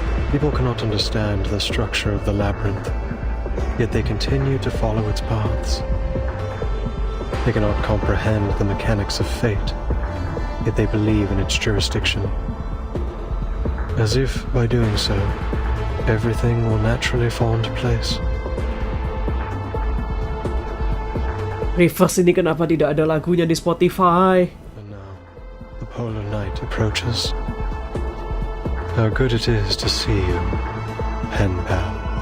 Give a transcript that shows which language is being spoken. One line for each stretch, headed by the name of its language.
English: People cannot understand the structure of the labyrinth, yet they continue to follow its paths. They cannot comprehend the mechanics of fate, yet they believe in its jurisdiction. As if, by doing so, everything will naturally fall into place.
Indonesian: Reverse ini kenapa tidak ada lagunya di Spotify?
English: And now, the polar night approaches. How good it is to see you, pen pal.